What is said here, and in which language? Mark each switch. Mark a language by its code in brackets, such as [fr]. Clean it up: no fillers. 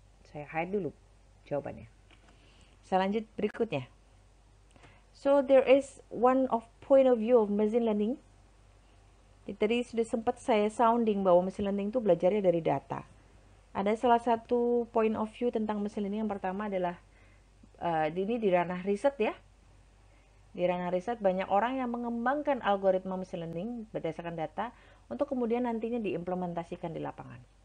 [id] Saya hide dulu jawabannya. Saya lanjut berikutnya. [en] So there is one of point of view of machine learning. [id] Tadi sudah sempat saya sounding bahwa machine learning itu belajarnya dari data. Ada salah satu point of view tentang machine learning. Yang pertama adalah ini di ranah riset ya. Di ranah riset banyak orang yang mengembangkan algoritma machine learning berdasarkan data untuk kemudian nantinya diimplementasikan di lapangan.